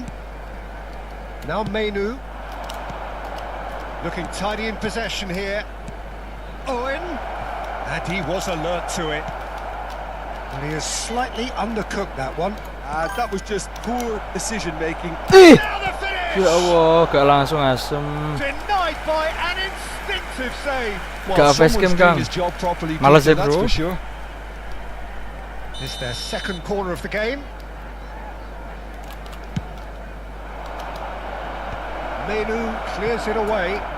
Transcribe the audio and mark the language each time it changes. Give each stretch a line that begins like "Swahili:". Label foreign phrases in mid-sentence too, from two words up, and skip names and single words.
English: Now Menu. Looking tidy in possession here. Owen. And he was alert to it. And he has slightly undercooked that one. That was just poor decision-making. Now the finish!
Arabic: Ya Allah,
Indonesian: gak langsung asem.
English: Denied by an instinctive save.
Indonesian: Gak
English: someone's facecam, doing
Javanese: Kang.
English: his job properly,
Indonesian: Malas
English: Peter, ya, that's bro. for sure. It's their second corner of the game. Menu clears it away.